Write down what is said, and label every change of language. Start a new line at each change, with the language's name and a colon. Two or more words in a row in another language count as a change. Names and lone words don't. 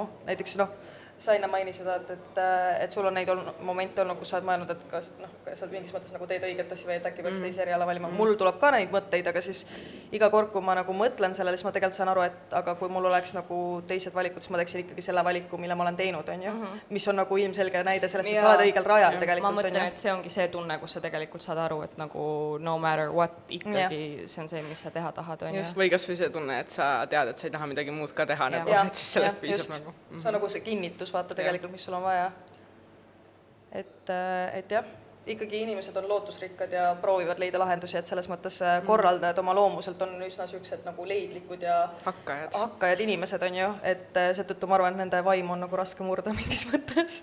Estonian: Näiteks sa enne mainisid, et sul on neid momente olnud, kus sa oled mõelnud, et kas sa mingis mõttes nagu teed õiget asja või et äkki peaks teise eriala valima. Mul tuleb ka neid mõtteid, aga siis iga kord, kui ma nagu mõtlen sellele, siis ma tegelikult saan aru, et aga kui mul oleks nagu teised valikud, siis ma teeksin ikkagi selle valiku, mille ma olen teinud, on ju. Mis on nagu ilmselge näide sellest, et sa oled õigel rajal tegelikult. Ma mõtlen, et see ongi see tunne, kus sa tegelikult saad aru, et nagu
English: no matter what,
Estonian: ikkagi see on see, mis sa teha tahad, on ju. Või kas või see tunne, et sa tead, et sa ei taha midagi muud ka teha, et siis sellest piisab nagu. See on nagu see kinnitus, vaata tegelikult, mis sul on vaja. Et jah, ikkagi inimesed on lootusrikkad ja proovivad leida lahendusi, et selles mõttes korraldajad oma loomuselt on üsna siuksed nagu leidlikud ja hakkajad inimesed on ju, et seetõttu ma arvan, et nende vaim on nagu raske murda mingis mõttes.